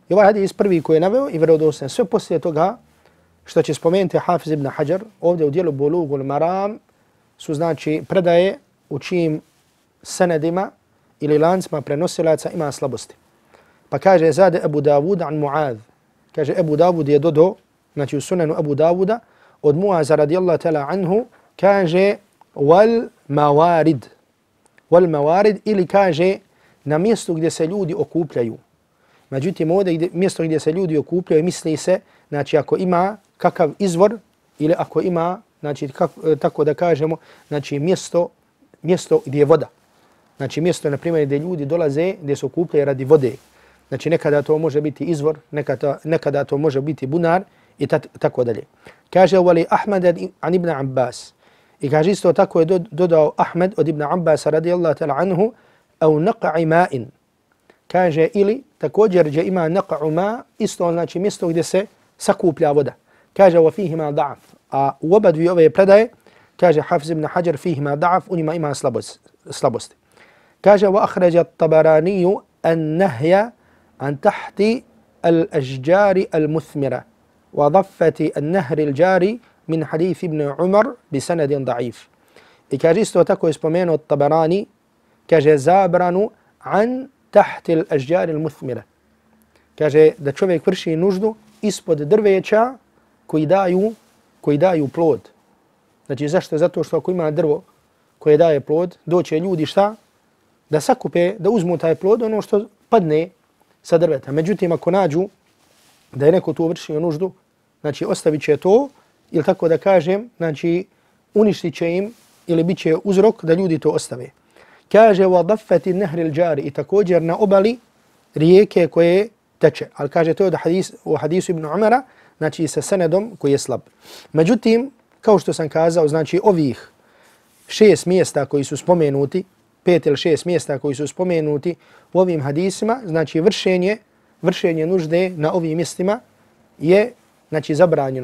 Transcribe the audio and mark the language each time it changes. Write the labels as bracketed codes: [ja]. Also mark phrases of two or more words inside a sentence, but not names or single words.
[bs] I ovaj hadis prvi koji je naveo i vjerodostojan. Sve poslije toga što će spomenuti Hafiz ibn Hajar ovdje u dijelu Bulugul Maram su znači predaje u čijim senedima ili lancima prenosilaca ima slabosti. Pa kaže [ar] زاد أبو داود عن معاذ. [bs] Kaže Abu Dawud je dodao, znači u sunanu Abu Dawuda od Mu'aza [ar] رضي الله تعالى عنه, [bs] kaže [ar] والموارد. والموارد [bs] ili kaže na mjestu gdje se ljudi okupljaju. Međutim, ovdje mjesto gdje se ljudi okupljaju misli se, znači ako ima kakav izvor ili ako ima, znači tako da kažemo, znači mjesto gdje je voda. Znači mjesto, na primjer, gdje ljudi dolaze, gdje se okupljaju radi vode. Znači nekada to može biti izvor, nekada to može biti bunar i tako dalje. Kaže [ar] ولأحمد عن ابن عباس. [bs] I kaže isto tako je dodao Ahmed od ibn Abbas [ar] رضي الله تعالى عنه أو نقع ماء. [bs] Kaže ili također gdje ima [ar] نقع ماء, [bs] isto znači mjesto gdje se sakuplja voda. Kaže [ar] وفيهما ضعف. [bs] A u oba dvije ove predaje, kaže Hafiz ibn Hajar [ar] فيهما ضعف, [bs] u njima ima slabosti. [ar] Kaže وأخرج الطبراني النهي عن تحت الأشجار المثمرة وضفة النهر الجاري من حديث ابن عمر بسند ضعيف. [bs] I kaže isto tako je spomenuo Tabarani, kaže zabranu [ar] عن تحت الأشجار المثمرة. [bs] Kaže da čovjek vrši nuždu ispod drveća koji daju plod. Znači zašto? Zato što ako ima drvo koje daje plod, doće ljudi šta? Da sakupe, da uzmu taj plod, ono što padne sa drveta. Međutim, ako nađu da je neko tu vršio nuždu, znači ostavit će to, ili tako da kažem, znači uništit će im ili bit će uzrok da ljudi to ostave. Kaže [ar] وَضَفَّتِ النَّهْرِ الْجَارِ [bs] i također na obali rijeke koje teče. Ali kaže to je u hadisu Ibn Umara, znači sa senedom koji je slab. Međutim, kao što sam kazao, znači ovih 6 mjesta koji su spomenuti, 5 ili 6 mjesta koji su spomenuti u ovim hadisima, znači vršenje nužde na ovim mjestima je znači zabranjeno.